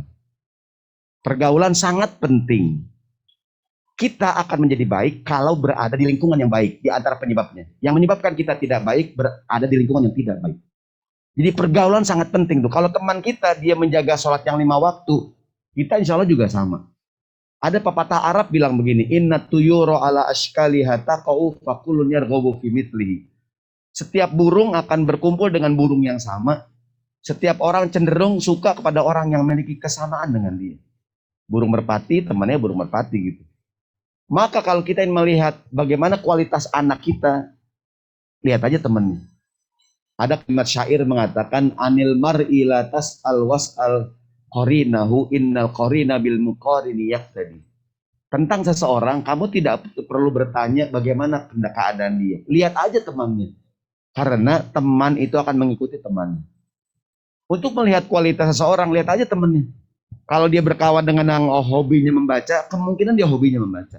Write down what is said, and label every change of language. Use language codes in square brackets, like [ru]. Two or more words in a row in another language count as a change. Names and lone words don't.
[id] Pergaulan sangat penting. Kita akan menjadi baik kalau berada di lingkungan yang baik. Di antara penyebabnya. Yang menyebabkan kita tidak baik, berada di lingkungan yang tidak baik. Jadi pergaulan sangat penting tuh. Kalau teman kita, dia menjaga sholat yang 5 waktu, kita [ar] إن شاء الله [id] juga sama. Ada pepatah Arab bilang begini, [ar] إن الطيور على أشكالها تقع فكل يرغب في مثله. [id] Setiap burung akan berkumpul dengan burung yang sama. Setiap orang cenderung suka kepada orang yang memiliki kesamaan dengan dia. Burung merpati, temannya burung merpati gitu. Maka kalau kita ingin melihat bagaimana kualitas anak kita, lihat aja temennya. Ada kalimat syair mengatakan, [ar] عن المرء لا تسأل وسل قرينه إن القرين بالمقارن يقتدي. [id] Tentang seseorang, kamu tidak perlu bertanya bagaimana keadaan dia. Lihat aja temannya. Karena teman itu akan mengikuti temannya. Untuk melihat kualitas seseorang, lihat aja temannya. Kalau dia berkawan dengan yang hobinya membaca, kemungkinan dia hobinya membaca.